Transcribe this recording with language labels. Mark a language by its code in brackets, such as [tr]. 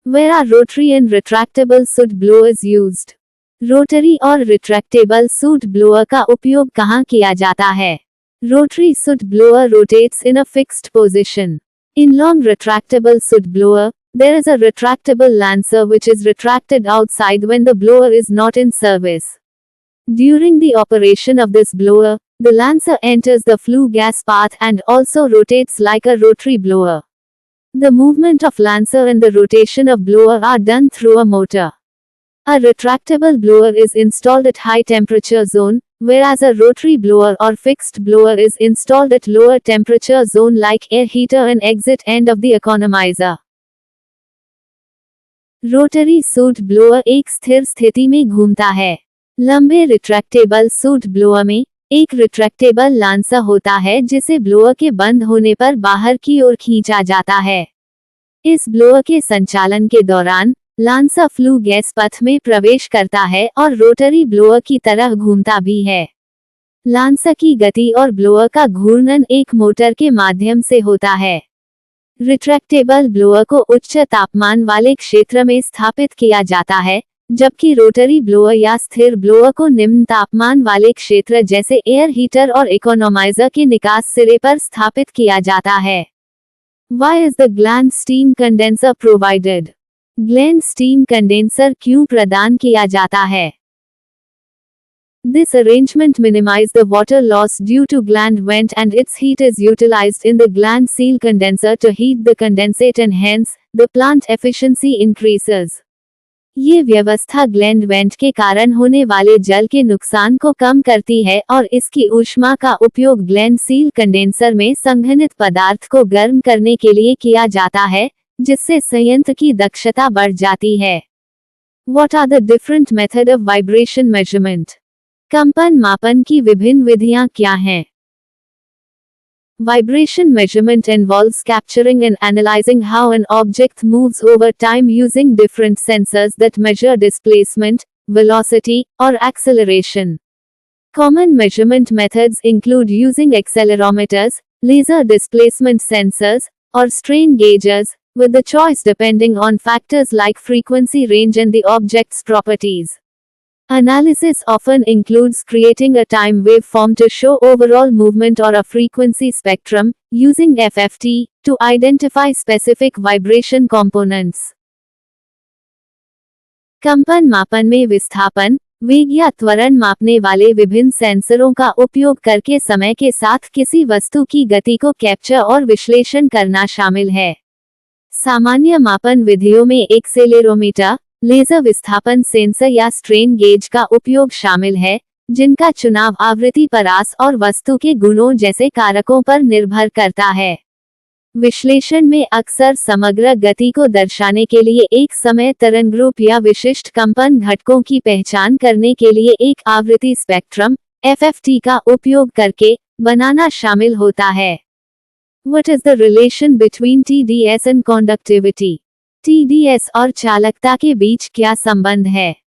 [en] Where are rotary and retractable soot blowers used? [hi] Rotary और retractable suit blower का उपयोग कहाँ किया जाता है? [en] Rotary soot blower rotates in a fixed position. In long retractable soot blower, there is a retractable lancer which is retracted outside when the blower is not in service. During the operation of this blower, the lancer enters the flue gas path and also rotates like a rotary blower. The movement of lancer and the rotation of blower are done through a motor. A retractable blower is installed at high temperature zone, whereas a rotary blower or fixed blower is installed at lower temperature zone like air heater and exit end of the economizer. [hi] Rotary suit blower एक स्थिर स्थिति में घूमता है। लंबे retractable suit blower में एक retractable lancer होता है जिसे ब्लोअर के बंद होने पर बाहर की ओर खींचा जाता है। इस ब्लोअर के संचालन के दौरान लांसर फ्लू गैस पथ में प्रवेश करता है और रोटरी ब्लोअर की तरह घूमता भी है। लांसर की गति और ब्लोअर का घूर्णन एक मोटर के माध्यम से होता है। रिट्रैक्टेबल ब्लोअर को उच्च तापमान वाले क्षेत्र में स्थापित किया जाता है, जबकि रोटरी ब्लोअर या स्थिर ब्लोअर को निम्न तापमान वाले क्षेत्र जैसे एयर हीटर और इकोनोमाइजर के निकास सिरे पर स्थापित किया जाता है। [en] Why is the Gland steam condenser provided? Gland steam condenser [hi] क्यों प्रदान किया जाता है? [en] This arrangement minimize the water loss due to gland vent and its heat is utilized in the gland seal condenser to heat the condensate and hence, the plant efficiency increases. [hi] ये व्यवस्था gland went के कारण होने वाले जल के नुकसान को कम करती है और इसकी ऊष्मा का उपयोग ग्लैंड सील कंडेंसर में संघनित पदार्थ को गर्म करने के लिए किया जाता है, जिससे संयंत्र की दक्षता बढ़ जाती है। [en] What are the different method of vibration measurement? [hi] कंपन मापन की विभिन्न विधियां क्या हैं? [en] Vibration measurement involves capturing and analyzing how an object moves over time using different sensors that measure displacement, velocity, or acceleration. Common measurement methods include using accelerometers, laser displacement sensors, or strain gauges, with the choice depending on factors like frequency range and the object's properties. Analysis often includes creating a time waveform to show overall movement or a frequency spectrum, using FFT, to identify specific vibration components. [hi] कंपन मापन में विस्थापन, वेग या त्वरण मापने वाले विभिन्न सेंसरों का उपयोग करके समय के साथ किसी वस्तु की गति को कैप्चर और विश्लेषण करना शामिल है। सामान्य मापन विधियों में एक्सेलेरोमीटर, लेजर विस्थापन सेंसर या स्ट्रेन गेज का उपयोग शामिल है, जिनका चुनाव आवृत्ति परास और वस्तु के गुणों जैसे कारकों पर निर्भर करता है। विश्लेषण में अक्सर समग्र गति को दर्शाने के लिए एक समय तरंगरूप या विशिष्ट कंपन घटकों की पहचान करने के लिए एक आवृत्ति स्पेक्ट्रम (FFT) का उपयोग करके बनाना शामिल होता है। [en] What is the relation between TDS and conductivity? [hi] TDS और चालकता के बीच क्या संबंध है?